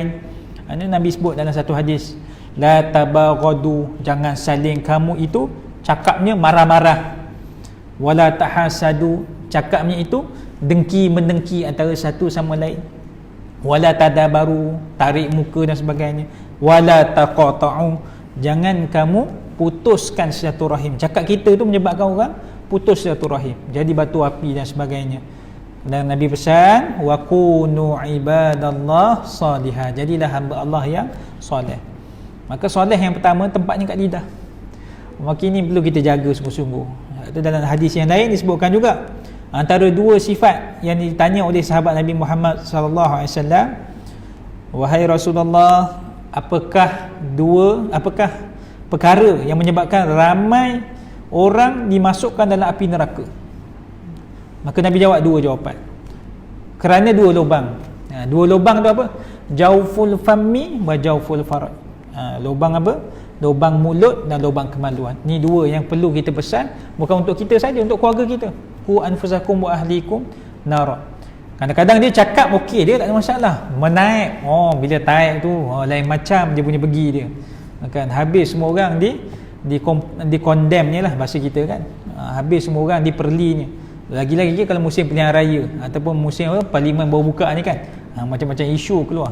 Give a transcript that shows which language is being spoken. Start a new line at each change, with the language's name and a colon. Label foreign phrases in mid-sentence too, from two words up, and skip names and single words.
Malay: Ini Nabi sebut dalam satu hadis,
Arabic: لا تباغضوا,
Malay: jangan saling kamu itu cakapnya marah-marah,
Arabic: ولا تحاسدوا,
Malay: cakapnya itu dengki-mendengki antara satu sama lain,
Arabic: ولا تدابروا,
Malay: tarik muka dan sebagainya,
Arabic: ولا تقاطعوا,
Malay: jangan kamu putuskan silaturahim. Cakap kita tu menyebabkan orang putus silaturahim, jadi batu api dan sebagainya. Dan Nabi pesan,
Arabic: وكونوا عباد الله صالحة,
Malay: jadilah hamba Allah yang soleh. Maka soleh yang pertama tempatnya kat lidah. Maka ini perlu kita jaga sungguh-sungguh. Itu dalam hadis yang lain disebutkan juga, antara dua sifat yang ditanya oleh sahabat Nabi Muhammad
Arabic: صلى الله عليه وسلم,
Malay: wahai Rasulullah, apakah perkara yang menyebabkan ramai orang dimasukkan dalam api neraka? Maka Nabi jawab dua jawapan. Kerana dua lubang. Dua lubang tu apa?
Arabic: جوف الفم وجوف الفرج.
Malay: Lubang apa? Lubang mulut dan lubang kemaluan. Ni dua yang perlu kita pesan, bukan untuk kita saja, untuk keluarga kita.
Arabic: قوا أنفسكم وأهليكم نار.
Malay: Kadang-kadang dia cakap okey, dia tak ada masalah. Menaik, bila taik tu lain macam dia punya pergi dia. Kan habis semua orang di condemn-nya lah bahasa kita kan. Habis semua orang diperlinya. Lagi-lagi kalau musim pilihan raya ataupun musim parlimen baru buka ni kan, macam-macam isu keluar.